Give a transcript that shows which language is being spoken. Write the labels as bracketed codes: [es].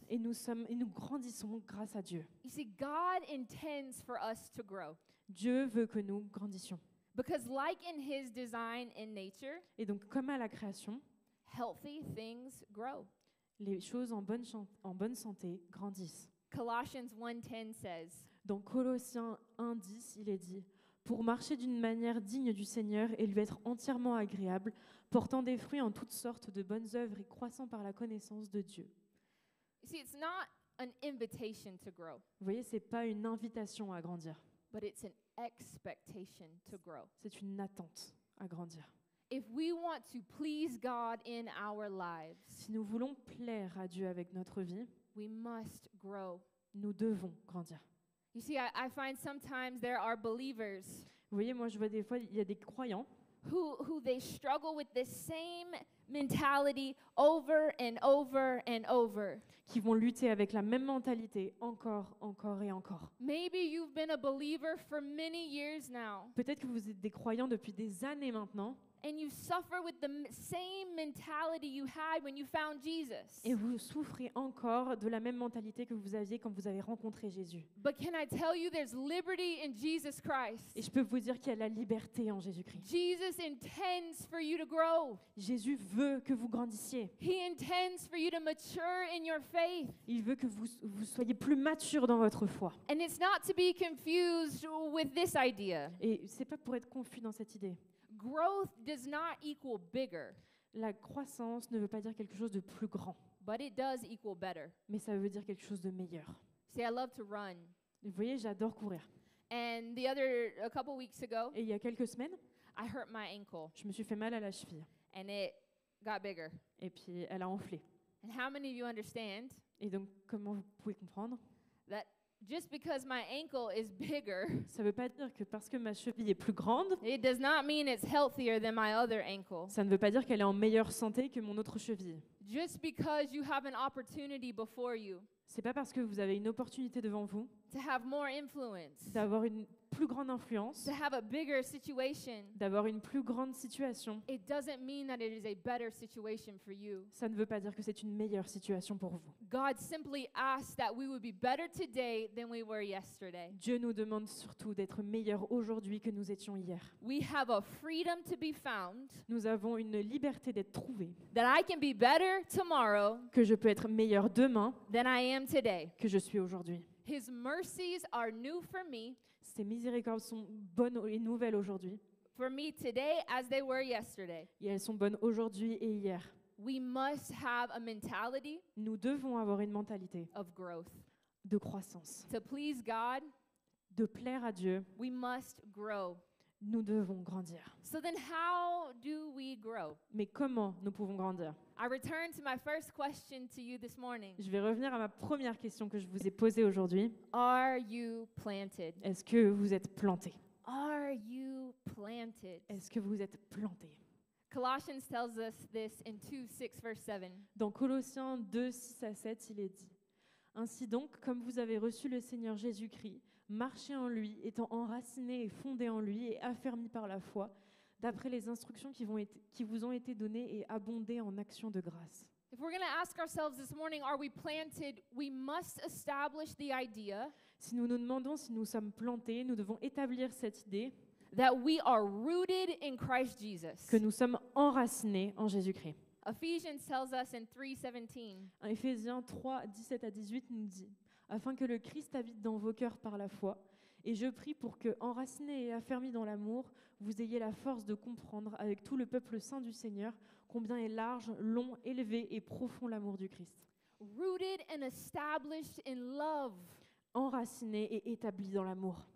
[fr] Et nous grandissons grâce à Dieu. [en] You see, God intends for us to grow. [fr] Dieu veut que nous grandissions. [en] Because like in his design in nature, [fr] Et donc, comme à la création, [en] healthy things grow. [fr] les choses en bonne santé grandissent. [en] Colossians 1:10 says, [fr] Dans Colossiens 1:10, il est dit « pour marcher d'une manière digne du Seigneur et lui être entièrement agréable, portant des fruits en toutes sortes de bonnes œuvres et croissant par la connaissance de Dieu. [en] You see, it's not an invitation to grow, [fr] Vous voyez, ce n'est pas une invitation à grandir, [en] but it's an expectation to grow. [fr] c'est une attente à grandir. [en] If we want to please God in our lives, [fr] Si nous voulons plaire à Dieu avec notre vie, [en] we must grow. [fr] nous devons grandir. [en] You see, I find sometimes there are believers [fr] Vous voyez, moi je vois des fois, il y a des croyants [en] who they struggle with this same mentality over and over and over. [fr] qui vont lutter avec la même mentalité encore, encore et encore. [en] Maybe you've been a believer for many years now, [fr] Peut-être que vous êtes des croyants depuis des années maintenant [en] and you suffer with the same mentality you had when you found Jesus. [fr] et vous souffrez encore de la même mentalité que vous aviez quand vous avez rencontré Jésus. [en] But can I tell you, there's liberty in Jesus Christ. [fr] Et je peux vous dire qu'il y a la liberté en Jésus-Christ. [en] Jesus intends for you to grow. [fr] Jésus veut que vous grandissiez. [en] He intends for you to mature in your faith. [fr] Il veut que vous soyez plus mature dans votre foi. [en] And it's not to be confused with this idea. [fr] Et c'est pas pour être confus dans cette idée. [en] Growth does not equal bigger, [fr] La croissance ne veut pas dire quelque chose de plus grand, [en] but it does equal better. [fr] mais ça veut dire quelque chose de meilleur. [en] See, I love to run. [fr] Vous voyez, j'adore courir. [en] And a couple weeks ago, [fr] Et il y a quelques semaines, [en] I hurt my ankle [fr] je me suis fait mal à la cheville. [en] and it got bigger. [fr] Et puis, elle a enflé. [en] And how many of you understand [fr] Et donc, comment vous pouvez comprendre? [en] that just because my ankle is bigger, [fr] Ça ne veut pas dire que parce que ma cheville est plus grande, [en] it does not mean it's healthier than my other ankle. [fr] ça ne veut pas dire qu'elle est en meilleure santé que mon autre cheville. [en] Just because you have an opportunity before you [fr] C'est pas parce que vous avez une opportunité devant vous [en] to have more influence, [fr] d'avoir une plus grande influence, [en] to have a bigger situation, [fr] d'avoir une plus grande situation, [en] it doesn't mean that it is a better situation for you. [fr] ça ne veut pas dire que c'est une meilleure situation pour vous. [en] God simply asks that we would be better today than we were yesterday. [fr] Dieu nous demande surtout d'être meilleurs aujourd'hui que nous étions hier. [en] We have a freedom to be found, [fr] Nous avons une liberté d'être trouvés, [en] that I can be better tomorrow [fr] que je peux être meilleur demain [en] than I am today. [fr] que je suis aujourd'hui. [en] His mercies are new [fr] Ces miséricordes sont bonnes et nouvelles aujourd'hui, [en] for me today as they were yesterday. [fr] et elles sont bonnes aujourd'hui et hier. [en] We must have a mentality [fr] Nous devons avoir une mentalité [en] of growth. [fr] de croissance, [en] To please God, [fr] de plaire à Dieu. [en] we must grow. [fr] Nous devons grandir. [en] So then how do we grow? [fr] Mais comment nous pouvons grandir? [en] I return to my first question to you this morning. [fr] Je vais revenir à ma première question que je vous ai posée aujourd'hui. [en] Are you planted? [fr] Est-ce que vous êtes planté? [en] Are you planted? [fr] Est-ce que vous êtes planté? [en] Colossians tells us this in 2:6 verse 7. [fr] Dans Colossiens 2, 6 à 7, il est dit: Ainsi donc, comme vous avez reçu le Seigneur Jésus-Christ, marchez en lui, étant enracinés et fondés en lui et affermis par la foi, d'après les instructions qui vous ont été données et abondez en actions de grâce. [en] If we're going to ask ourselves this morning, are we planted? We must establish the idea [fr] Si nous nous demandons si nous sommes plantés, nous devons établir cette idée [en] that we are rooted in Christ Jesus. [fr] que nous sommes enracinés en Jésus-Christ. [en] Ephesians tells us in 3:17. [fr] Éphésiens 3, 17 à 18 nous dit: Afin que le Christ habite dans vos cœurs par la foi, et je prie pour que, enracinés et affermis dans l'amour, vous ayez la force de comprendre avec tout le peuple saint du Seigneur combien est large, long, élevé et profond l'amour du Christ. [en] Rooted and established in love. [fr] Enracinés et établis dans l'amour.